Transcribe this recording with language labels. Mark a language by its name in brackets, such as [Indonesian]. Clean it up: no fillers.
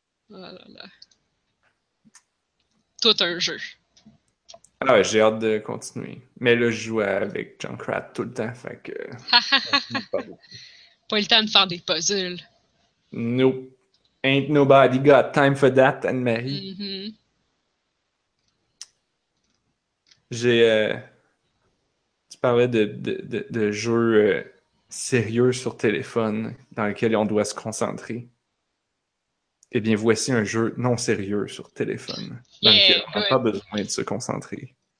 [French] Là là. Tout un jeu. Ah ouais, j'ai hâte de continuer. Mais là, je jouais avec Junkrat tout le temps, fait que Ha ça ha finit ha ha. pas beaucoup. Pas le temps de faire des puzzles. Nope. [English] Ain't nobody got time for that, Anne-Marie. [French] Tu parlais de jeux sérieux sur téléphone dans lesquels on doit se concentrer. Eh bien, voici un jeu non sérieux sur téléphone. Yeah, donc, on n'a pas besoin de se concentrer.